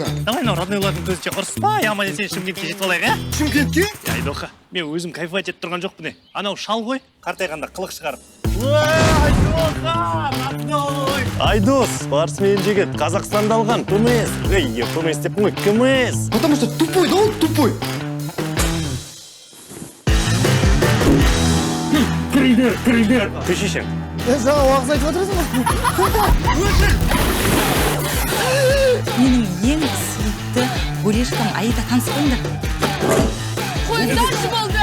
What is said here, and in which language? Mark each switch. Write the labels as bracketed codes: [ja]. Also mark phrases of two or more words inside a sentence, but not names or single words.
[kk] Давай мынау роднойлардың көзінше ұрыспай, аман есен Шымкентке жетіп алайық, а? Шымкентке? Айдоқа, мен өзім кайфовать етіп тұрған жоқпын. Анау шал ғой, қартайғанда қылық шығарып. Айдоқа, родной! Айдос, спортсмен жігіт, Қазақстанда алған, КМС. КМС деп қой, КМС. [ru] Потому что тупой, да он тупой. [kk] Кірілдер. Көшешем. Жаңа уағыз айтып отырсың ғой. Менің ең сүйікті бөлешкам Аида, таныспаңдар. Қойдаршы болды!